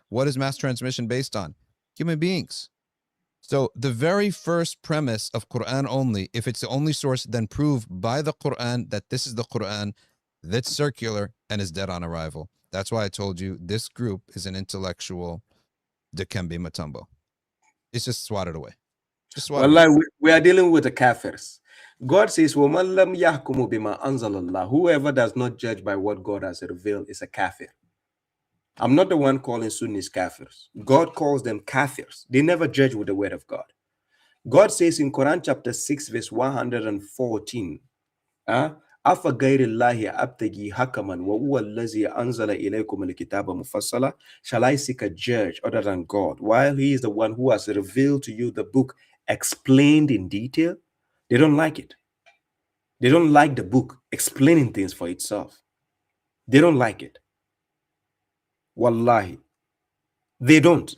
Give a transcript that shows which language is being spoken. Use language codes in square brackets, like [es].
[en] What is mass transmission based on? Human beings. So the very first premise of Quran only, if it's the only source, then prove by the Quran that this is the Quran that's circular and is dead on arrival. That's why I told you this group is an intellectual Dikembe Mutombo. It's just swatted away. Just swatted away. We are dealing with the kafirs. God says, [ar] وَمَنْ لَمْ يَحْكُمُ بِمَا أَنزَلَ اللَّهُ. [en] Whoever does not judge by what God has revealed is a kafir. I'm not the one calling Sunnis kafirs. God calls them kafirs. They never judge with the word of God. God says in Quran chapter 6 verse 114, [ar] أَفَغَيْرِ اللَّهِ أَبْتَغِي حَكَمًا وَهُوَ الَّذِي أَنزَلَ إِلَيْكُمُ الْكِتَابَ مُفَصَّلًا. [en] Shall I seek a judge other than God, while he is the one who has revealed to you the book explained in detail? They don't like it. They don't like the book explaining things for itself. They don't like it. Wallahi. They don't.